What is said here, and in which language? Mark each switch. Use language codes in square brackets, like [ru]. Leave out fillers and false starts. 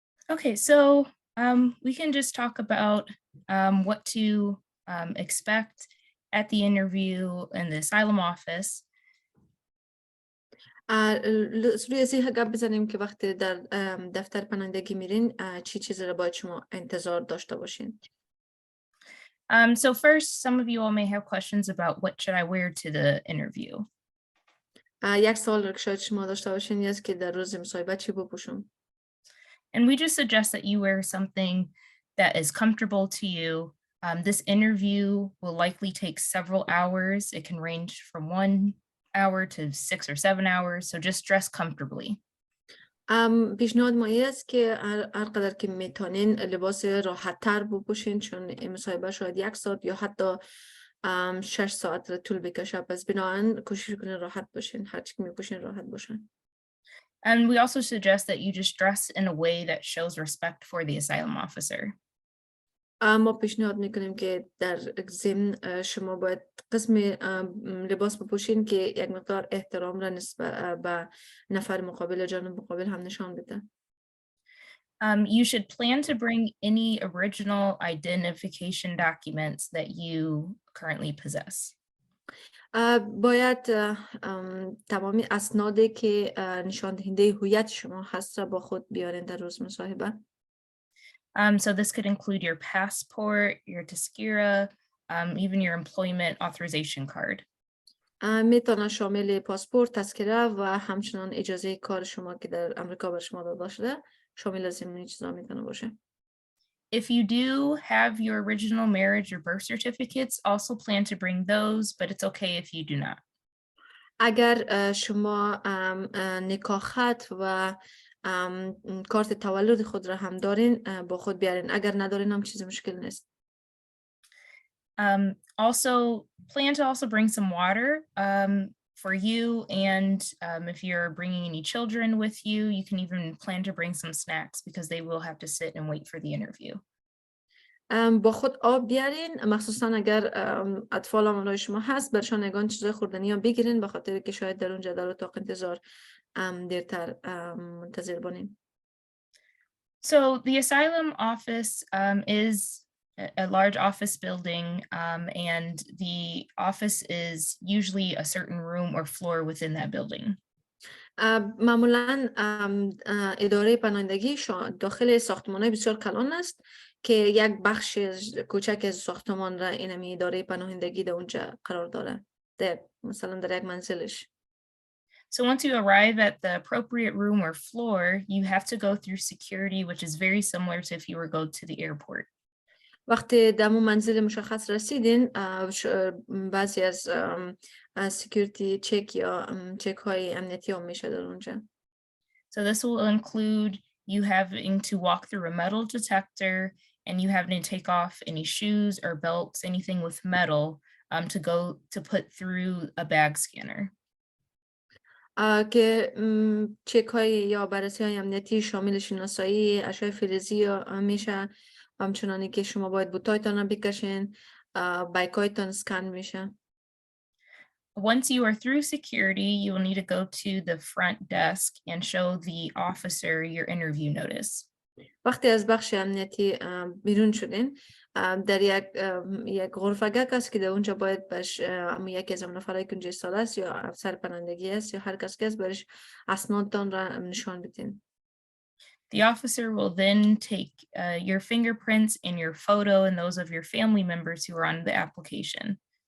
[en] Okay, so we can just talk about what to expect at the interview in the asylum office. [fa] روی ازی گپ بزنیم که وقتی در دفتر پناهندگی میرین چی چیزی را باید شما انتظار داشته باشین. [en] So first, some of you all may have questions about what should I wear to the interview. [fa] یک سوال را که شاید شما داشته باشین این است که در روز مصاحبه چی بپوشم. [en] And we just suggest that you wear something that is comfortable to you, This interview will likely take several hours. It can range from 1 hour to 6 or 7 hours, so just dress comfortably. [fa] پیشنهاد ما این است که هر قدر که میتونین لباس راحت تر بپوشین، چون این مصاحبه شاید 1 ساعت یا حتی 6 ساعت را طول بکشه، پس بنابراین کوشش کنین راحت باشین، هر چی که میپوشین راحت باشین. [en] And we also suggest that you just dress in a way that shows respect for the asylum officer. [fa] ما پیشنهاد میکنیم که در ضمن شما باید قسم لباس بپوشین که یک مقدار احترام را نسبت به نفر مقابل، جانب مقابل هم نشان بده. [en] You should plan to bring any original identification documents that you currently possess. [fa] باید تمامی اسنادی که نشان دهنده هویت شما هست را با خود بیارین در روز مصاحبه. [en] So this could include your passport, your tazkira, even your employment authorization card. [fa] میتونه شامل پاسپورت، تذکره و همچنان اجازه کار شما که در امریکا بر شما داده شده شامل از این چیزا میتونه باشه. [en] If you do have your original marriage or birth certificates, also plan to bring those, but it's okay if you do not. [fa] اگر شما نکاح خط و کارت تولد خود را هم دارین با خود بیارین، اگر ندارین هم چیز مشکل نیست. [en] Also plan to also bring some water for you, and if you're bringing any children with you, you can even plan to bring some snacks because they will have to sit and wait for the interview. [fa] با خود آب بیارین، مخصوصا اگر اطفال همراه شما هست برشان یگان چیزای خوردنی هم بگیرین، به خاطر که شاید در اونجا در اتاق انتظار دیرتر منتظر بانین. [en] So the asylum office is a large office building, and the office is usually a certain room or floor within that building. [fa] معمولاً اداره پناهندگی داخل ساختمان‌های بسیار کلان است که یک بخش کوچک از ساختمان را اینمی اداره پناهندگی در اونجا قرار داره، مثلا در یک منزلش. [en] So once you arrive at the appropriate room or floor, you have to go through security, which is very similar to if you were go to the airport. [fa] وقتی در اون منزل مشخص رسیدین، بعضی از سکیوریتی چک یا چک های امنیتی هم میشه در اونجا. [en] So this will include you having to walk through a metal detector and you having to take off any shoes or belts, anything with metal, to put through a bag scanner. [fa] که چک های یا بررسی های امنیتی شامل شناسایی اشعه فلزی میشه، همچنانی که شما باید بوتایتان رو بکشین، بایکایتان اسکن میشه. [en] Once you are through security, you will need to go to the front desk and show the officer your interview notice. [fa] وقتی از بخش امنیتی بیرون شدین، در یک غرفه است که در اونجا باید بهش یکی از نفرایی که اونجا ایستاده است یا افسر پناهندگی است یا هر کس که است برش اسنادتان را نشان بدین. [en] The officer will then take your fingerprints and your photo and those of your family members who are on the application.